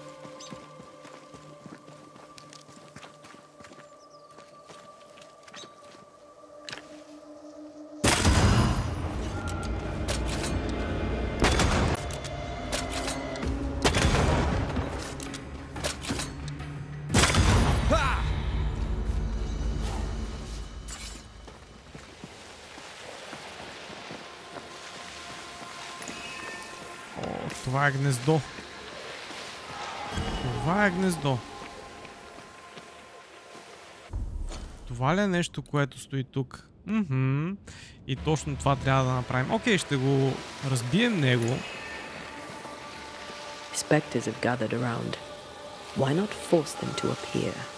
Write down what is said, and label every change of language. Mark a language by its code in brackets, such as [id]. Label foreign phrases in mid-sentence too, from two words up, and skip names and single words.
[bg] Това е гнездо. Това е гнездо. Това ли е нещо, което стои тук? И точно това трябва да направим. Окей, ще го разбием него. [en] Spectres have gathered around. Why not force them to appear?